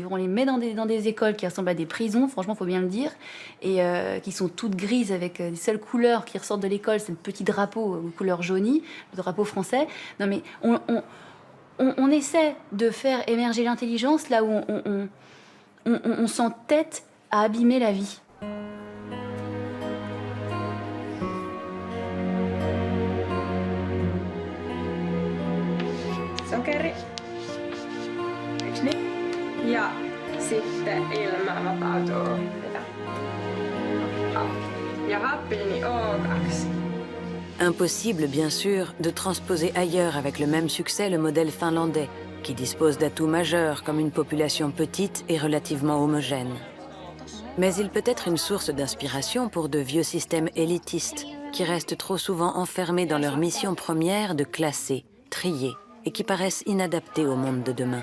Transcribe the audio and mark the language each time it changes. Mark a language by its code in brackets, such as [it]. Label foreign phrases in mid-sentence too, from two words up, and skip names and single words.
[fr] On les met dans des écoles qui ressemblent à des prisons, franchement, il faut bien le dire, et qui sont toutes grises avec des seules couleurs qui ressortent de l'école, c'est le petit drapeau couleur jaunie, le drapeau français. Non mais on essaie de faire émerger l'intelligence là où on s'entête à abîmer la vie. [fi] Sokeri. Eiks niin? Ja sitten ilma vapautuu. Ja happiini O2. [fr] Impossible, bien sûr, de transposer ailleurs avec le même succès le modèle finlandais, qui dispose d'atouts majeurs comme une population petite et relativement homogène. Mais il peut être une source d'inspiration pour de vieux systèmes élitistes, qui restent trop souvent enfermés dans leur mission première de classer, trier, et qui paraissent inadaptés au monde de demain.